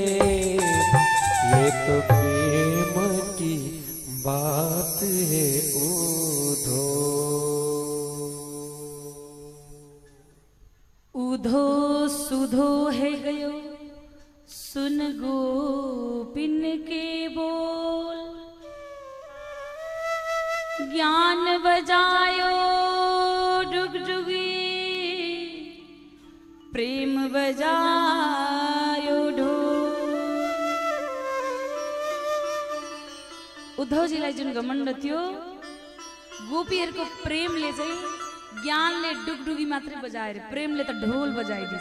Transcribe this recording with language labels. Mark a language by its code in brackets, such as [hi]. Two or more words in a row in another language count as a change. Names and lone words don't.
[hi] ये तो प्रेम की बात है ऊधो। उधो सुधो है गयो सुन गोपिन के बोल, ज्ञान बजायो डुगडुगी, प्रेम बजायो ढोल। [ne] उद्धवजीलाई जुन घमण्ड थियो, गोपीहरूको प्रेमले चाहिँ ज्ञानले डुगडुगी मात्रै बजाएर प्रेमले त ढोल बजाइदिन्छ।